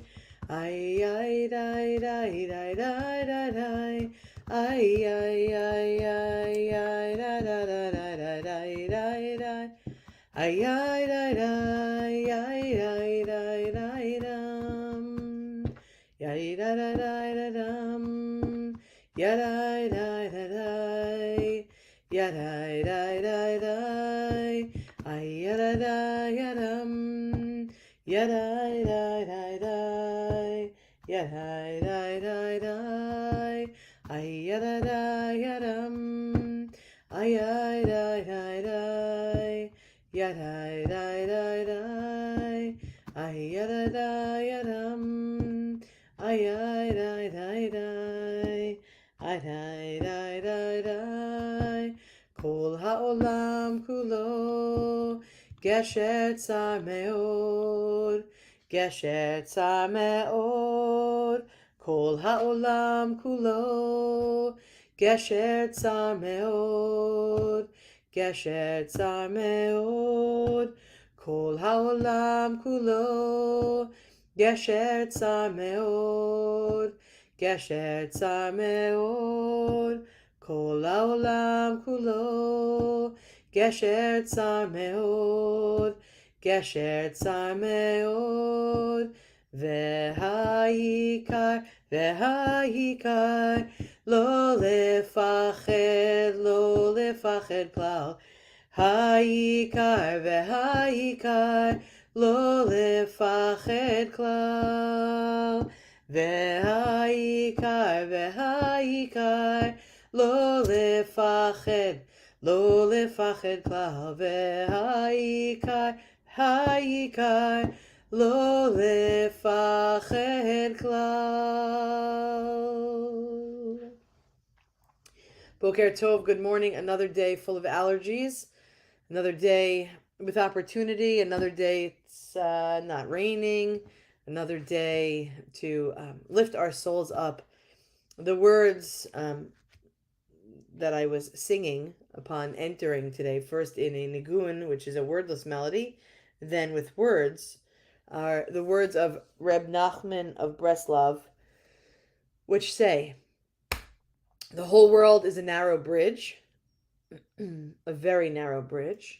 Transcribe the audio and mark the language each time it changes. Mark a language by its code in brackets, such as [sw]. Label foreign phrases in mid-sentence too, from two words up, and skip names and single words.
[he] Ay, ay, day, day, day, day, day, day. Ay, ay, ay, ay, ay, da, da, da, da, da, da, da, da. Ay, ay, da, da, ay, ay, da, da, dum. Yay, da, da, da, da, dum. Ya, da, da, da, da. Ya, da, da, da, da. Ay, ya, da, da, ya, dum. Ya, da, da, da, da. Ya, da, da, da, da. Ay, ya, da, da, ya, dum. Ay, ay, da, da, da. Ya, da, da, da, da. Ay, ya, da, da, ya, dum. Ay, ay, da, da, da. Ay, da, da, da, da. כל העולם כולו. גשר צר מאוד. גשר צר מאוד. כל העולם כולו. גשר צר מאוד. גשר צר מאוד. כל העולם כולו. גשר צר מאוד. גשר צר מאוד. כל העולם כולו. גשר צר מאוד. גשר צר מאוד. והעיקר, והעיקר, לא לפחד כלל. העיקר והעיקר, לא לפחד כלל. והעיקר והעיקר, לא לפחד, לא לפחד כלל. והעיקר, העיקר, לא לפחד כלל. בוקר טוב, [en] good morning. Another day full of allergies. Another day with opportunity. Another day it's not raining. Another day to lift our souls up. The words that I was singing upon entering today, first in a nigun, which is a wordless melody, then with words, are the words of Reb Nachman of Breslov, which say, the whole world is a narrow bridge, a very narrow bridge.